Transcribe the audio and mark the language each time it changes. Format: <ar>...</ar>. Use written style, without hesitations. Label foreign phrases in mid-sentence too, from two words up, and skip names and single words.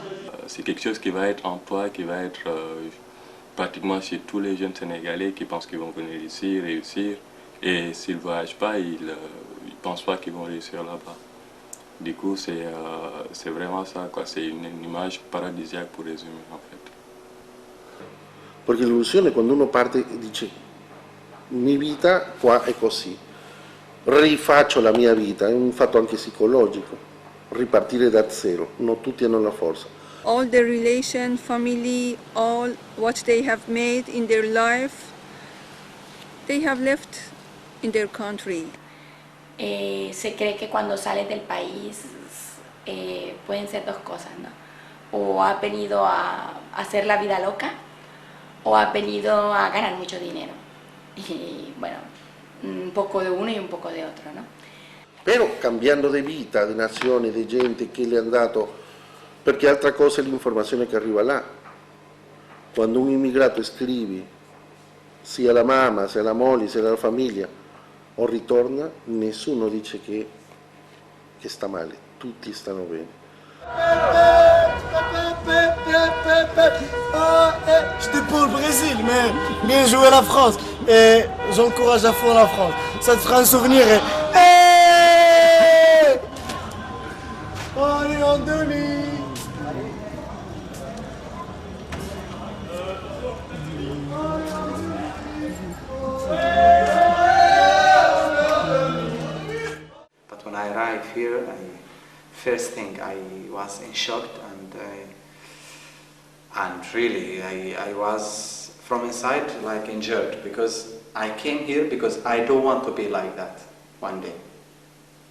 <fr>C'est quelque chose qui va être en toi, qui va être pratiquement chez tous les jeunes Sénégalais qui pensent qu'ils vont venir ici, réussir. Et s'ils ne voyagent pas, ils ne pensent pas qu'ils vont réussir là-bas. Du coup, c'est vraiment ça, quoi. C'est une image paradisiaque pour les humains, en fait.</fr> <it>Perché l'illusione è quando uno parte e dice mia vita qua è così, rifaccio la mia vita, è un fatto anche psicologico, ripartire da zero, non tutti hanno la forza.</it> <en>All the relation, family, all what they have made in their life, they have left in their country.</en> <es>Se cree que cuando sales del país pueden ser dos cosas, ¿no? O has venido a hacer la vida loca o has venido a ganar mucho dinero. Y bueno, un poco de uno y un poco de otro, ¿no?</es> <it>Però cambiando di vita, di nazione, di gente che le è andato, perché altra cosa è l'informazione che arriva là. Quando un immigrato scrive, sia la mamma, sia la moglie, sia la famiglia, o ritorna, nessuno dice che sta male, tutti stanno bene.</it> <fr>J'étais pour le Brésil, mais bien joué la France. Et j'encourage à fond la France. Ça te fera un souvenir. Hey, on est en demi.</fr> <en>But when I arrived here, first thing I was in shock, and really I was from inside like injured, because I came here because I don't want to be like that one day.</en>